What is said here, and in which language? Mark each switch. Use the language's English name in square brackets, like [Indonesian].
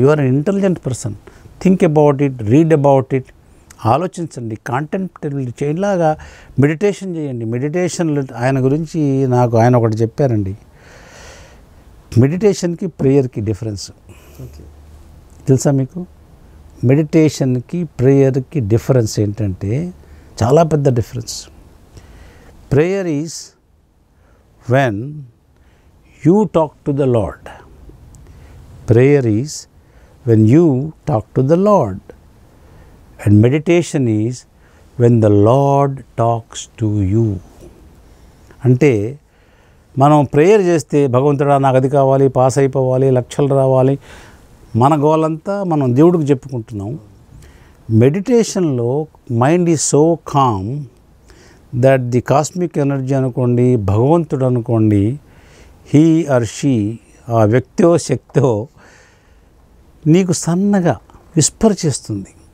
[English] you are an intelligent person, think about it, read about it, [Telugu] ఆలోచించండి, కాంటెంప్టివ్లీ చేయలాగా meditation చేయండి. మెడిటేషన్లు ఆయన గురించి నాకు ఆయన ఒకటి చెప్పారండి, మెడిటేషన్కి ప్రేయర్కి డిఫరెన్స్ తెలుసా మీకు? మెడిటేషన్కి ప్రేయర్కి డిఫరెన్స్ ఏంటంటే చాలా పెద్ద difference. [English] Prayer is when you talk to the Lord. Prayer is when you talk to the Lord, and meditation is when the Lord talks to you. [Telugu] అంటే మనం ప్రేయర్ చేస్తే భగవంతుడా నాకు అది కావాలి, పాస్ అయిపోవాలి, లక్షలు రావాలి, మన గోలంతా మనం దేవుడికి చెప్పుకుంటున్నాం. మెడిటేషన్లో [English] mind is so calm that the cosmic energy [Telugu] అనుకోండి, భగవంతుడు అనుకోండి, [English] he or she, [Telugu] ఆ వ్యక్తో శక్తో నీకు సన్నగా విస్పర్ చేస్తుంది.